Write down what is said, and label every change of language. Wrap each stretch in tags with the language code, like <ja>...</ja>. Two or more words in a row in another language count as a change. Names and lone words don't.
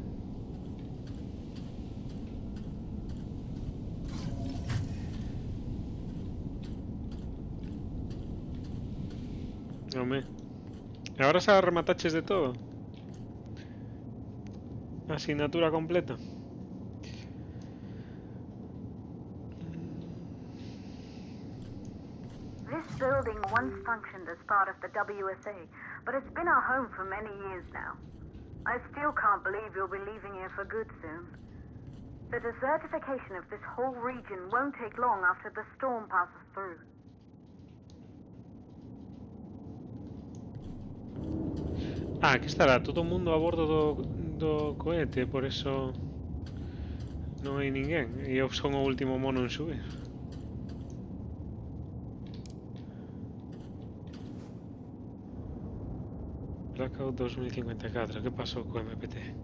<gl>Home. Ahora se remataches de todo. Asignatura completa.</gl> <en>This building once functioned as part of the WSA, but it's been our home for many years now. I still can't believe you'll be leaving here for good soon. The desertification of this whole region won't take long after the storm passes through.</en> <gl>Ah, que estará todo o mundo a bordo do cohete, por eso non hai ninguén. E eu son o último mono en subir. Blackout 2054, que pasou co MPT?</gl>